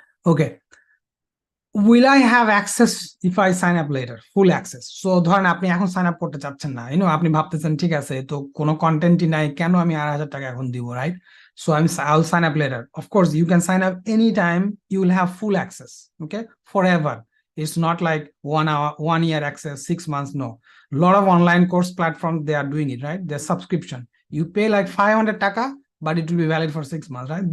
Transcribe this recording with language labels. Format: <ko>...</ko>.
<en>Okay, will I have access if I sign up later? Full access.</en> <bn>So ধরেন আপনি এখন sign up করতে চাচ্ছেন না, আপনি ভাবতেছেন ঠিক আছে, তো কোনো কন্টেন্টই নাই, কেন আমি 2500 টাকা এখন দিব, right?</bn> <en>So I'll sign up later. Of course, you can sign up anytime. You will have full access, okay, forever. It's not like 1 hour, 1 year access, 6 months. No, a lot of online course platforms, they are doing it, right? They're subscription. You pay like 500 taka, but it will be valid for 6 months, right?</en>